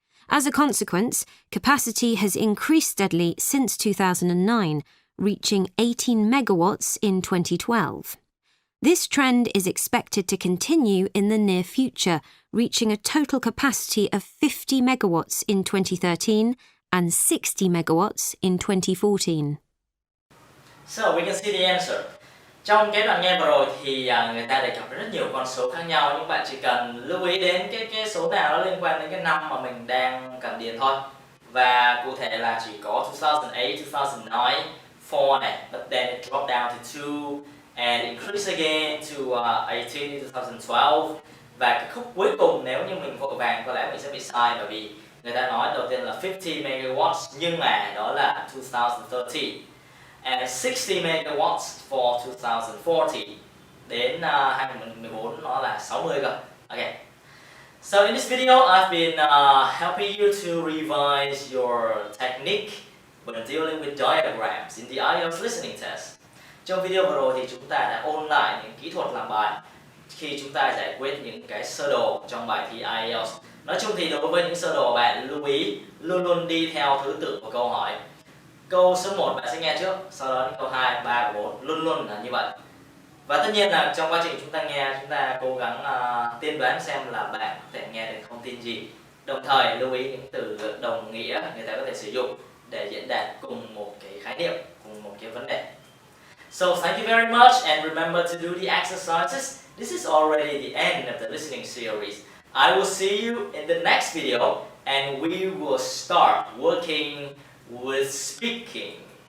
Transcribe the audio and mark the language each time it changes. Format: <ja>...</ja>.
<en>As a consequence, capacity has increased steadily since 2009, reaching 18 megawatts in 2012. This trend is expected to continue in the near future, reaching a total capacity of 50 megawatts in 2013 and 60 megawatts in 2014. So we can see the answer.</en> <vi>Trong cái đoạn nghe vừa rồi thì người ta đề cập rất nhiều con số khác nhau, nhưng bạn chỉ cần lưu ý đến cái số nào nó liên quan đến cái năm mà mình đang cần điền thôi. Và cụ thể là chỉ có 2008, 2009, 4 này,</vi> <en>but then it dropped down to 2 and increase again to 18 in 2012.</en> <vi>Và cái khúc cuối cùng nếu như mình vội vàng có lẽ mình sẽ bị sai, bởi vì người ta nói đầu tiên là 50 megawatts nhưng mà đó là 2013.</vi> <en>And 60 megawatts for 2014.</en> <vi>Đến 2014 nó là 60 cơ. Okay.</vi> <en>So in this video I've been helping you to revise your technique when dealing with diagrams in the IELTS listening test.</en> <vi>Trong video vừa rồi thì chúng ta đã ôn lại những kỹ thuật làm bài khi chúng ta giải quyết những cái sơ đồ trong bài thi IELTS. Nói chung thì đối với những sơ đồ bạn lưu ý luôn luôn đi theo thứ tự của câu hỏi. Câu số 1 bạn sẽ nghe trước, sau đó đến câu 2, 3 và 4, luôn luôn là như vậy. Và tất nhiên là trong quá trình chúng ta nghe, chúng ta cố gắng tiên đoán xem là bạn có thể nghe được thông tin gì. Đồng thời lưu ý những từ đồng nghĩa người ta có thể sử dụng để diễn đạt cùng một cái khái niệm, cùng một cái vấn đề.</vi> <en>So thank you very much and remember to do the exercises. This is already the end of the listening series. I will see you in the next video and we will start working with speaking.</en>